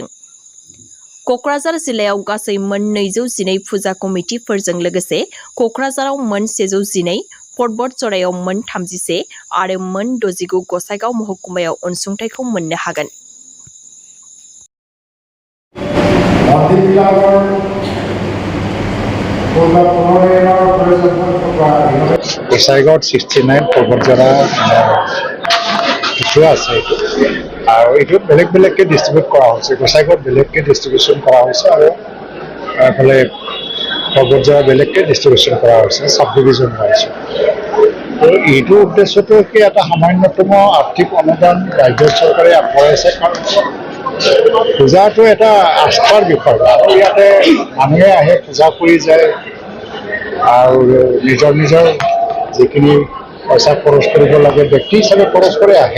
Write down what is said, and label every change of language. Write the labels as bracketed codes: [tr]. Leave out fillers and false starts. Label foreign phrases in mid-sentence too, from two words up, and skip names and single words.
[brx] क'क्राझार जिल्लायाव गासै मोन 212 फुजा कमिटिफोरजों लोगोसे क'क्राझाराव मोन 112, पर्बतझ'रायाव मोन 31 आरो मोन 69 गसाइगाव महकुमायाव अनसुंथाइखौ मोननो हागोन। [as] गसाइगाव 69 पर्बतझ'रा কিছু আছে আৰু এইটো বেলেগ বেলেগকে ডিষ্ট্ৰিবিউট কৰা হৈছে। গোসাইগাঁৱত বেলেগকে ডিষ্ট্ৰিবিউশ্যন কৰা হৈছে আৰু এইফালে पर्बतझ'ৰা বেলেগকে ডিষ্ট্ৰিবিউশ্যন কৰা হৈছে, [en] sub division [as] হৈছে। তো এইটো উদ্দেশ্যটো কি এটা সামান্যতম আৰ্থিক অনুদান ৰাজ্য চৰকাৰে আগবঢ়াইছে, কাৰণ পূজাটো এটা আস্থাৰ বিষয় আৰু ইয়াতে মানুহে আহে পূজা কৰি যায় আৰু নিজৰ নিজৰ যিখিনি পইচা খৰচ কৰিব লাগে ব্যক্তি হিচাপে খৰচ কৰি আহে।